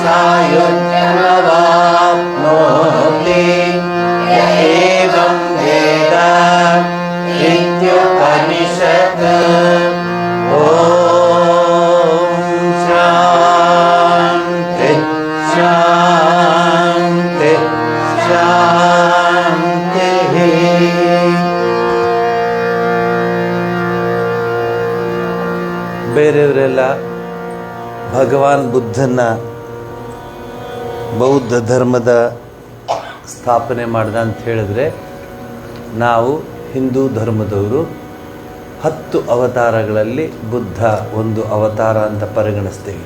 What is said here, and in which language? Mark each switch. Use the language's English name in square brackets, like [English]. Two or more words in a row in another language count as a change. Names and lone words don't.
[Sanskrit] सायुज्यमवाप्नोति एवं वेद इत्युपनिषत्। ॐ शान्ति शान्ति शान्तिः। [Kannada] ಬೇರೆಯವರೆಲ್ಲ ಭಗವಾನ್ ಬುದ್ಧನ ಬೌದ್ಧ ಧರ್ಮದ ಸ್ಥಾಪನೆ ಮಾಡ್ದ ಅಂತ ಹೇಳಿದ್ರೆ, ನಾವು ಹಿಂದೂ ಧರ್ಮದವರು 10 ಅವತಾರಗಳಲ್ಲಿ ಬುದ್ಧ ಒಂದು ಅವತಾರ ಅಂತ ಪರಿಗಣಿಸ್ತೀವಿ.